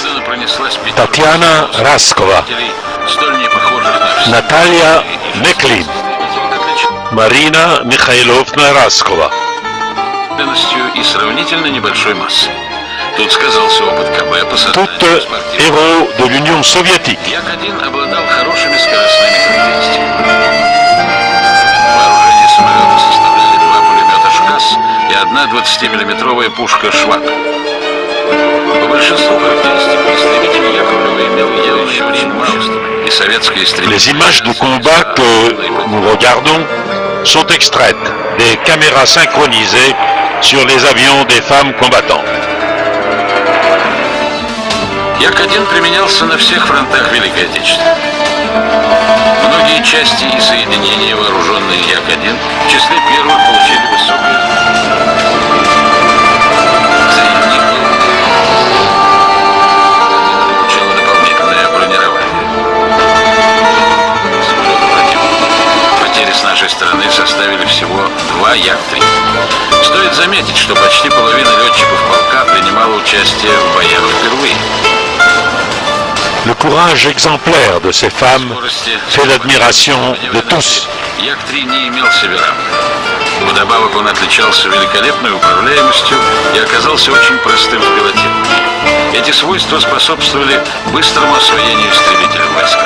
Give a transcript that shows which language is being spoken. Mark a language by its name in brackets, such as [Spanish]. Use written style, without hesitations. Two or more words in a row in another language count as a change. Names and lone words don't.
[French] Tatiana Raskova, Natalia Meklin, Marina Mikhailovna Raskova. Toutes héros de l'Union soviétique. [Russian] И одна 20-миллиметровая пушка «Швак». По большинству характеристик истребитель Яковлева имел явно очень мало, и советские истребители... [French] Les images de combat que nous regardons sont extraites des caméras synchronisées sur les avions des femmes combattantes. [Russian] Як-1 применялся на всех фронтах Великой Отечественной. Многие части и соединения, вооруженные Як-1, в числе первых получили высокую... Получила дополнительное бронирование. Потери с нашей стороны составили всего 2 Як-3. Стоит заметить, что почти половина летчиков полка принимала участие в боях впервые. [French] Le courage exemplaire de ces femmes fait l'admiration de tous. [Russian] Як-3 не имел себе равных. Вдобавок он отличался великолепной управляемостью и оказался очень простым в пилотировании. Эти свойства способствовали быстрому освоению истребителя в войсках.